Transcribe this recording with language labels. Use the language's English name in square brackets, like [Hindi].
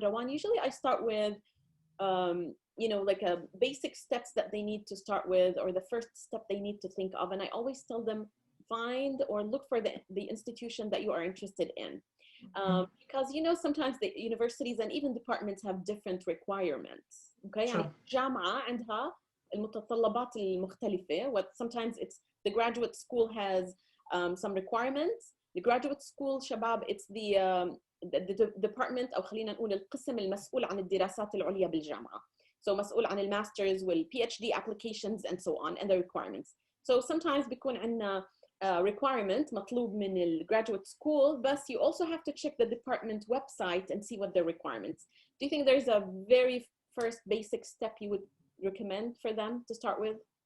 [English] Rawan, usually I start with, like a basic steps that they need to start with, or the first step they need to think of. And I always tell them, find or look for the institution that you are interested in. Because sometimes the universities and even departments have different requirements. Okay, Sure. [Arabic] يعني الجامعة عندها المتطلبات المختلفة. [English] What sometimes it's the graduate school has some requirements. The graduate school [Arabic] شباب, [English] it's the department [Arabic] أو خلينا نقول القسم المسؤول عن الدراسات العليا بالجامعة. [English] So [Arabic] مسؤول عن الماسترز [English] والPhD applications and so on and the requirements. So sometimes [Arabic] بيكون عندنا [English] requirement [Arabic] مطلوب من [English] the graduate school, but you also have to check the department website and see what their requirements. Do you think there's a very first basic step you would recommend for them to start with?